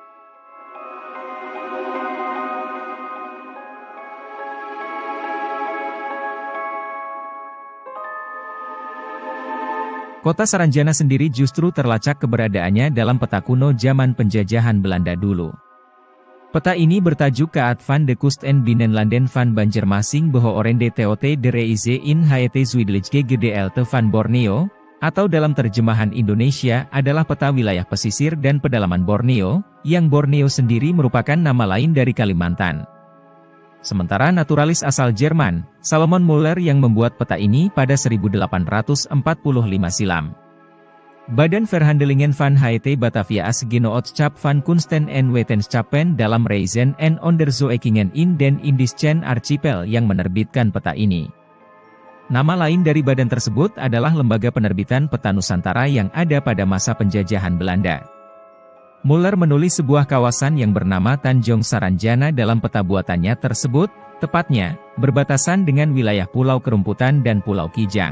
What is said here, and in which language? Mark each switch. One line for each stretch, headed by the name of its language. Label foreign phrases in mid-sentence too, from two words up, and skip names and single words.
Indonesian: Kota Saranjana sendiri justru terlacak keberadaannya dalam peta kuno zaman penjajahan Belanda dulu. Peta ini bertajuk Kaart van de Kust en Binnenlanden van Banjarmasin Behoorende Tot de Reize in Het Zuidelijke Gedeelte van Borneo, atau dalam terjemahan Indonesia adalah peta wilayah pesisir dan pedalaman Borneo, yang Borneo sendiri merupakan nama lain dari Kalimantan. Sementara naturalis asal Jerman, Salomon Muller yang membuat peta ini pada 1845 silam. Badan Verhandelingen van Het Batavia as Genootschap van Kunsten en Wetenschappen dalam Reizen en Onderzoekingen in den Indischen Archipel yang menerbitkan peta ini. Nama lain dari badan tersebut adalah Lembaga Penerbitan Peta Nusantara yang ada pada masa penjajahan Belanda. Muller menulis sebuah kawasan yang bernama Tanjung Saranjana dalam peta buatannya tersebut, tepatnya, berbatasan dengan wilayah Pulau Kerumputan dan Pulau Kijang.